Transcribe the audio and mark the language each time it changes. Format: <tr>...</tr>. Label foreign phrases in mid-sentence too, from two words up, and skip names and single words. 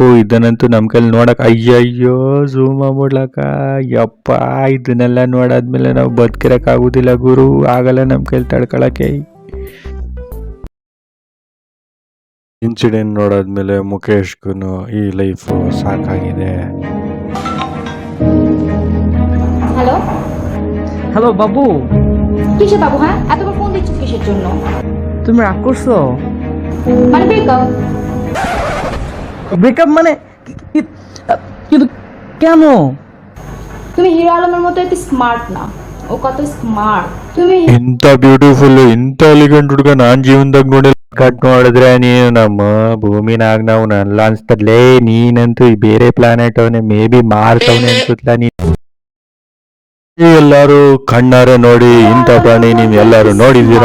<kn>ಇದನ್ನಂತೂ ನಮ್ಮ ಕೈಲಿ ನೋಡಕ್ಕೆ ಅಯ್ಯಯ್ಯೋ ಝೂಮ್ ಮಾಡ್ಬಿಡ್ಲಕ್ಕ ಯಪ್ಪ. ಇದನ್ನೆಲ್ಲ ನೋಡಾದ್ಮೇಲೆ ನಾವು ಬದುಕಿರಕ್ಕಾಗೋದಿಲ್ಲ ಗುರು, ಆಗಲ್ಲ ನಮ್ಮ ಕೈಲಿ ತಡ್ಕೊಳಕ್ಕೆ. ಇನ್ಸಿಡೆಂಟ್ ನೋಡಾದ್ಮೇಲೆ ಮುಖೇಶ್ಗೂ ಈ ಲೈಫು ಸಾಕಾಗಿದೆ.</kn> <bn>হ্যালো হ্যালো বাবু, কিসের বাবু? হ্যাঁ, এতবার ফোন দিচ্ছিস কিসের জন্য? তুমি রাগ করছো? মানে ব্রেকআপ? ব্রেকআপ মানে কিন্তু কেন? তুমি হিরো আলমের মতো এত স্মার্ট না, ও কত স্মার্ট। তুমি</bn> <kn>ಇಂಥ ಬ್ಯೂಟಿಫುಲ್ ಇಂಥ ಎಲಿಗೆಂಟ್ ಹುಡುಗ ನಾನು ಜೀವನದಾಗ ನೋಡಿಲ್ಲ. ಕಟ್ ನೋಡಿದ್ರೆ ನೀನು ನಮ್ಮ ಭೂಮಿನಾಗ ನಾವು ನಲ್ಲ ಅನ್ಸ್ತದ್ಲೇ. ನೀನಂತೂ ಬೇರೆ ಪ್ಲಾನೆಟ್ ಅವನೇ,</kn> <en>may be</en> <kn>ಮಾರ್ಸ್ ಅವನೇ ಅನ್ಸುತ್ತಲ್ಲ ನೀನು. ಎಲ್ಲಾರು ಕಣ್ಣಾರೆ ನೋಡಿ ಇಂಥ ಪ್ರಾಣಿ ನೀವು ಎಲ್ಲಾರು ನೋಡಿದ್ದೀರಾ?</kn>